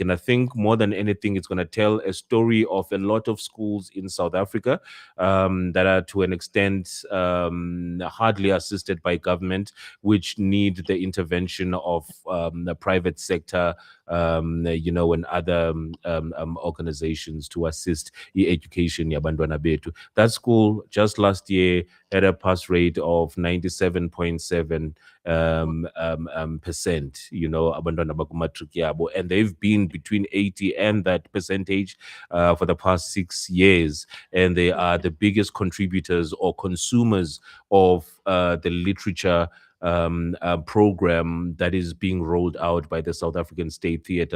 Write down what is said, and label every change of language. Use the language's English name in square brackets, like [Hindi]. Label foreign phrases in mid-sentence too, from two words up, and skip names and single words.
[English] And I think more than anything, it's going to tell a story of a lot of schools in South Africa that are to an extent hardly assisted by government, which need the intervention of the private sector, and other organizations to assist education [North Ndebele] yabantwana bethu. [English] That school just last year had a pass rate of 97.7%, [North Ndebele] abantwana bakumatric yabo, [English] and they've been between 80 and that percentage for the past 6 years, and they are the biggest contributors or consumers of the literature program that is being rolled out by the South African State Theatre.